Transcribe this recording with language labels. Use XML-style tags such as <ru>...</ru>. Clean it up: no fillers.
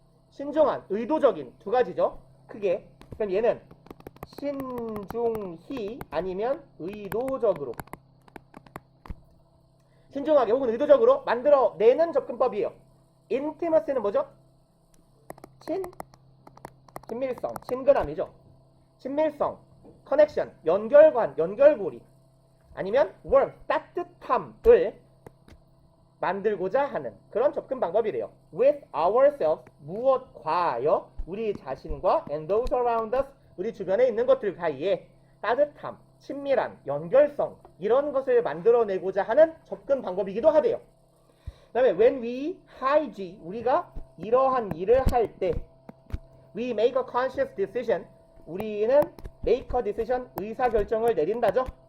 <ko>신중한, 의도적인 두 가지죠. 크게. 그럼 얘는 신중히 아니면 의도적으로 신중하게 혹은 의도적으로 만들어내는 접근법이에요. intimacy는 뭐죠? 친밀성, 친근함이죠. 친밀성, connection, 연결관, 연결고리 아니면 warmth, 따뜻함을 만들고자 하는 그런 접근 방법이래요.</ko> <en>with ourselves,</en> <ko>무엇과요? 우리 자신과</ko> <en>and those around us,</en> <ko>우리 주변에 있는 것들과의 따뜻함, 친밀한, 연결성 이런 것을 만들어내고자 하는 접근 방법이기도 하대요. 그 다음에</ko> <en>when we hygie,</en> <ko>우리가 이러한 일을 할 때</ko> <en>we make a conscious decision,</en> <ko>우리는</ko> <en>make a decision,</en> <ko>의사결정을 내린다죠.</ko>